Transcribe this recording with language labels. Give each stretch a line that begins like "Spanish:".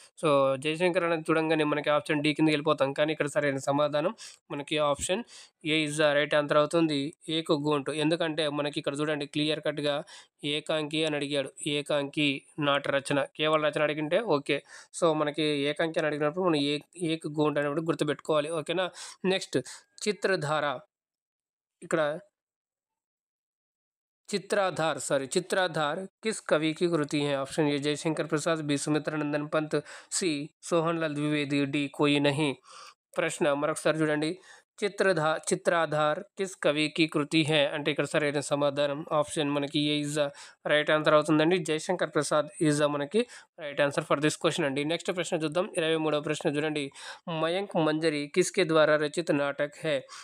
Telugu: So, Jayashankar అనేది చూడంగానే మనకి ఆప్షన్ డి కిందకి వెళ్ళిపోతాం. కానీ ఇక్కడ సరైన సమాధానం మనకి option ఏ
English: is the right answer
Telugu: అవుతుంది. ఏక గోంటు. ఎందుకంటే మనకి ఇక్కడ చూడండి క్లియర్ కట్‌గా ఏకాంకి అని అడిగాడు. ఏకాంకి నాట్ రచన. కేవలం రచన అడిగింటే ఓకే. సో, మనకి ఏకాంకి అని అడిగినప్పుడు మనం ఏక గోంటు అనేప్పుడు గుర్తుపెట్టుకోవాలి. ఓకేనా? నెక్స్ట్ చిత్రధార. ఇక్కడ
Hindi: चित्राधार किस कवि की कृति है? Option A Jaishankar Prasad, B Sumitranandan Pant, C Sohanlal Dwivedi, D कोई नहीं.
Telugu: ప్రశ్న మరొకసారి చూడండి.
Hindi: చిత్రాధార్ కిస్ కవికి కృతి హై
Telugu: అంటే ఇక్కడ సరైన సమాధానం ఆప్షన్ మనకి ఏ
English: is the right answer
Telugu: అవుతుందండి. జయశంకర్ ప్రసాద్ ఈజ్ ద మనకి
English: right answer for this question
Telugu: అండి. నెక్స్ట్ ప్రశ్న చూద్దాం. 23వ ప్రశ్న చూడండి.
Hindi: మయాంక్ మంజరి కిస్కే ద్వారా రచిత నాటక్ హై?